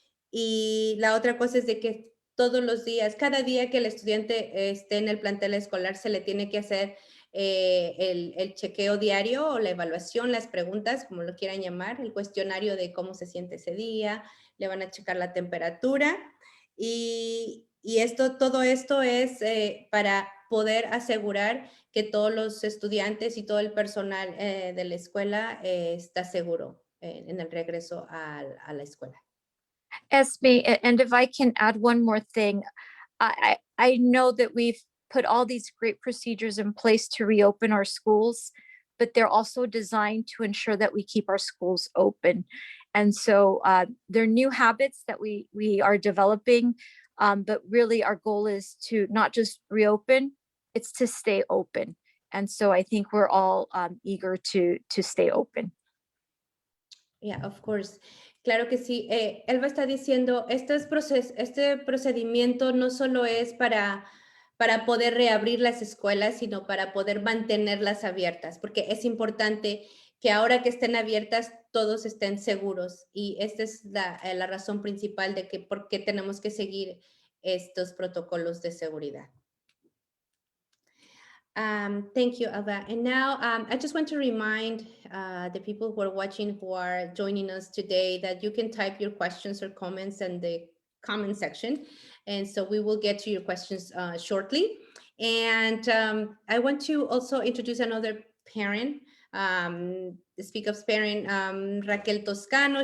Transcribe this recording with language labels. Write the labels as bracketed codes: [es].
[es] Y la otra cosa es de que todos los días, cada día que el estudiante esté en el plantel escolar, se le tiene que hacer el chequeo diario o la evaluación, las preguntas, como lo quieran llamar, el cuestionario de cómo se siente ese día, le van a checar la temperatura y todo esto es para poder asegurar que todos los estudiantes y todo el personal de la escuela está seguro en el regreso a la escuela. [en] Esme, and if I can add one more thing, I know that we've put all these great procedures in place to reopen our schools, but they're also designed to ensure that we keep our schools open. And so they're new habits that we are developing, but really our goal is to not just reopen, it's to stay open. And so I think we're all eager to stay open. Yeah, of course. [es] Claro que sí. Elba está diciendo, este procedimiento no solo es para poder reabrir las escuelas, sino para poder mantenerlas abiertas, porque es importante que ahora que estén abiertas, todos estén seguros. Y esta es la razón principal de que por qué tenemos que seguir estos protocolos de seguridad. [en] Thank you, Alba. And now I just want to remind the people who are watching, who are joining us today, that you can type your questions or comments in the comment section. And so we will get to your questions shortly. And I want to also introduce another parent, the Speak Up's parent, Raquel Toscano.